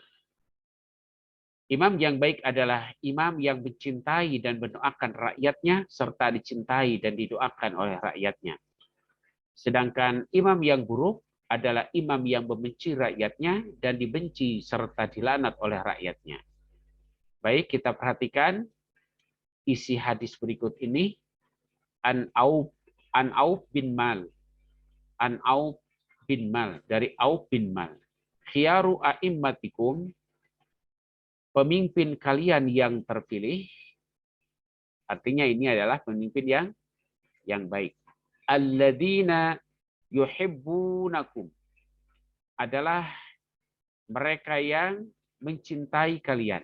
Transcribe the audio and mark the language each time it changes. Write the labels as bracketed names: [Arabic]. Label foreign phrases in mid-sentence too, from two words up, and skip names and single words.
[Indonesian] Imam yang baik adalah imam yang mencintai dan mendoakan rakyatnya, serta dicintai dan didoakan oleh rakyatnya. Sedangkan imam yang buruk adalah imam yang membenci rakyatnya dan dibenci serta dilaknat oleh rakyatnya. Baik, kita perhatikan isi hadis berikut ini. An Auf bin Mal. An Auf bin Mal. Dari Auf bin Mal. [Arabic] خيار أئمتكم. [Indonesian] Pemimpin kalian yang terpilih. Artinya ini adalah pemimpin yang baik. [Arabic] الذين يحبونكم. [Indonesian] Adalah mereka yang mencintai kalian.